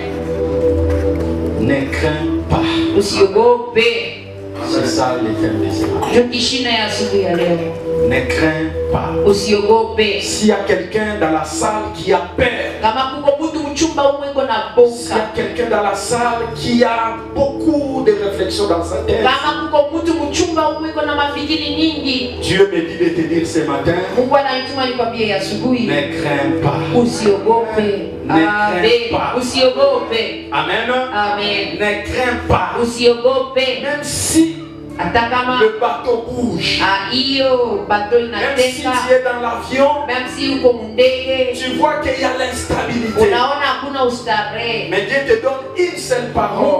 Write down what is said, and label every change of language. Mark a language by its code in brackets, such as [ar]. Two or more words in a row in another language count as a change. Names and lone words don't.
[fr] Ne crains pas. C'est ça l'éternel. Ne crains pas. S'il y a quelqu'un dans la salle qui a peur, s'il y a quelqu'un dans la salle qui a beaucoup de réflexions dans sa tête, [sw] mchumba umwiko na mafikiri nyingi. [fr] Dieu me dit de te dire ce matin, [sw] Mungu ananituma nikwambie asubuhi, [fr] ne crains pas. [sw] usiogope. Amen. Usiogope. Amen. Amen. [fr] Ne crains pas. [sw] Usiogope. [fr] Même si le bateau bouge, même si tu es dans l'avion, tu vois qu'il y a l'instabilité. Mais Dieu te donne une seule parole.